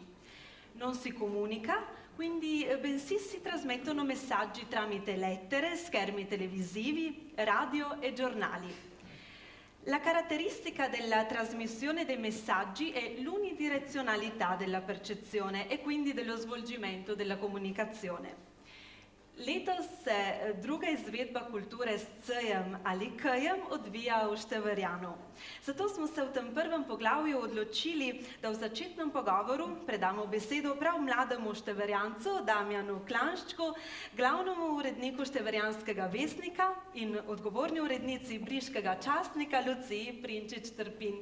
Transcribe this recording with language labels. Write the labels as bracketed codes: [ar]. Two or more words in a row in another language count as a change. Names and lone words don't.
[it] Non si comunica, quindi bensì si trasmettono messaggi tramite lettere, schermi televisivi, radio e giornali. La caratteristica della trasmissione dei messaggi è l'unidirezionalità della percezione e quindi dello svolgimento della comunicazione. [sl] Letos se druga izvedba kulture s C-jem ali K-jem odvija v Števerjanu. Zato smo se v tem prvem poglavju odločili, da v začetnem pogovoru predamo besedo prav mlademu Števerjancu Damjanu Klanščku, glavnemu uredniku Števerjanskega vesnika in odgovorni urednici briškega časnika Luciji Prinčič-Trpin.